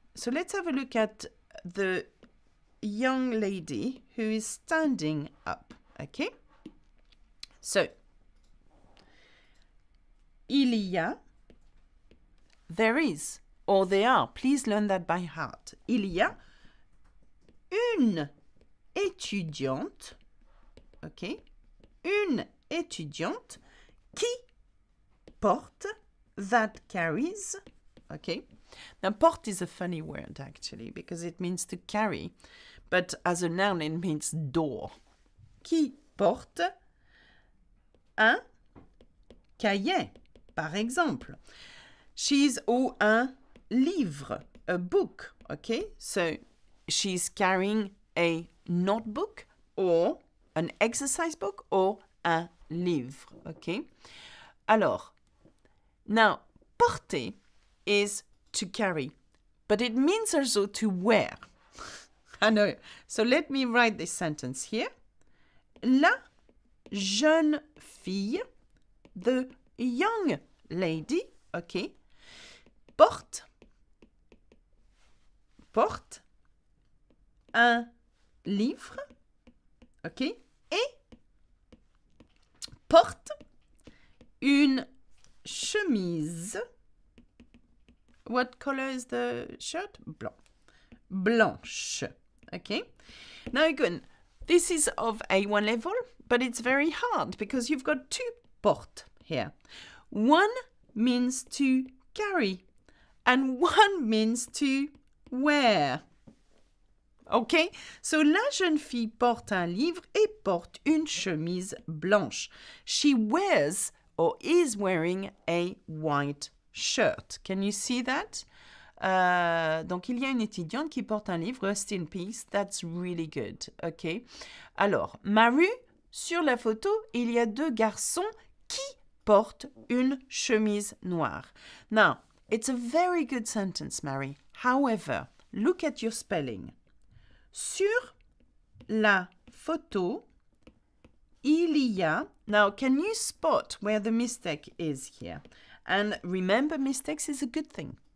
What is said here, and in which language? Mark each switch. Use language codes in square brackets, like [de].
[en] So let's have a look at the young lady who is standing up, okay? So, il y a, there is, or there are, please learn that by heart. [fr] Il y a une étudiante, okay? Une étudiante qui porte, that carries, okay? [en] Now, porte is a funny word, actually, because it means to carry, but as a noun, it means door. [fr] Qui porte un cahier, par exemple. [en] She's ou un livre, a book, okay? So, she's carrying a notebook or an exercise book or un livre, okay? Alors, now, porter is to carry, but it means also to wear. I know. So let me write this sentence here. [fr] La jeune fille, the young lady, okay, porte un livre, okay, et porte une chemise. [en] What color is the shirt? Blanche. Okay. Now again, this is of A1 level, but it's very hard because you've got 2 porte here. One means to carry and one means to wear. Okay? [fr] So la jeune fille porte un livre et porte une chemise blanche. [en] She wears or is wearing a white shirt. Can you see that? [fr] Donc, il y a une étudiante qui porte un livre, Rest in Peace. That's really good. OK. Alors, Maru, sur la photo, il y a 2 garçons qui portent une chemise noire. [en] Now, it's a very good sentence, Mary. However, look at your spelling. [fr] Sur la photo, il y a... [en] Now, can you spot where the mistake is here? And remember, mistakes is a good thing.